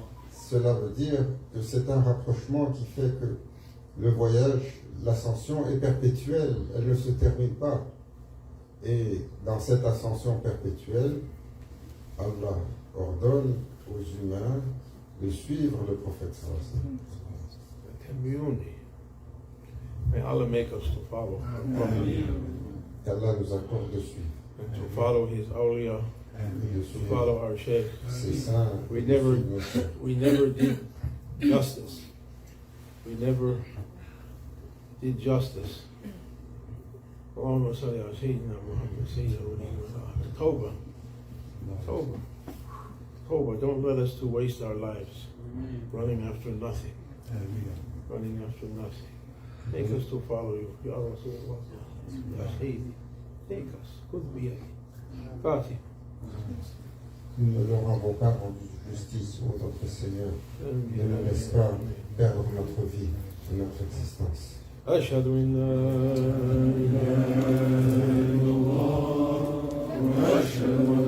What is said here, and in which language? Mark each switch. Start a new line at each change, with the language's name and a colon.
French: Cela veut dire que c'est un rapprochement qui fait que le voyage, l'ascension est perpétuelle, elle ne se termine pas. Et dans cette ascension perpétuelle, Allah ordonne aux humains de suivre le prophète sallallahu alayhi wa sallam.
English: The community. May Allah make us to follow our Prophet,
French: Qu'Allah nous accorde de suivre.
English: and to follow his awliya,
French: Et de
English: to
French: suivre
English: follow our Shaykh.
French: ses saints.
English: We
French: et de
English: never-
French: suivre nos saints.
English: We never did justice. We never did justice.
Arabic: اللهم صل على سيدنا محمد سيد الأولين والآخرين. Tawbah. Tawbah. Tawbah.
English: Don't let us to waste our lives running after nothing. Running after nothing. Take us to follow you.
Arabic: Ya Rasulullah. Ya Sayyidi.
English: Take us. Good be Fatih.
French: Nous ne leur avons pas rendu justice, ô notre Seigneur. Ne nous laisse pas perdre notre vie et notre existence.
Arabic: أشهد أن لا إله إلا الله وأشهد